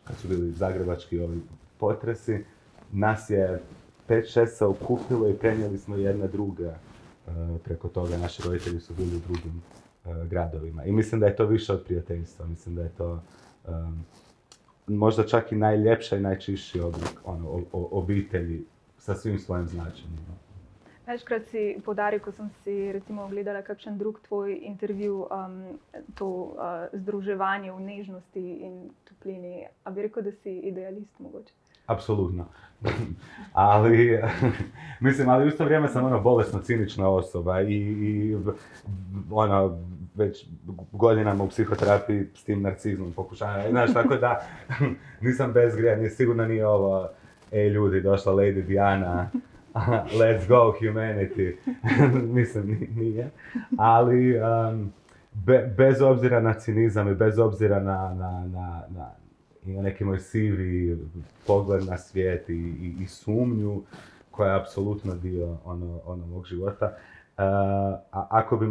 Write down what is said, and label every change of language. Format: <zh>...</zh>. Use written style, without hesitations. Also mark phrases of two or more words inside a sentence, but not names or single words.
<hr>Kad su bili zagrebački ovi potresi, nas je 5-6 se okupilo i prenijeli smo jedne druge preko toga. Naši roditelji su bili u drugim gradovima. I mislim da je to više od prijateljstva. Mislim da je to možda čak i najljepša i najčišći oblik obitelji sa svim svojim značenjima.</hr> <sl>Večkrat si poudaril, ko sem si recimo ogledala kakšen drug tvoj intervju, to združevanje v nežnosti in toplini. A bi rekel, da si idealist mogoče?</sl> <hr>Apsolutno. Ali u isto vrijeme sam bolesno cinična osoba i već godinama u psihoterapiji s tim narcizmom pokušavam. Znaš, tako da nisam bezgrijan, sigurno nije ovo, ljudi, došla Lady Diana,</hr> <en>let's go humanity,</en> <hr>mislim nije, ali bez obzira na cinizam i bez obzira na neki moj sivi pogled na svijet i sumnju koja je apsolutno dio mog života, ako bi</hr>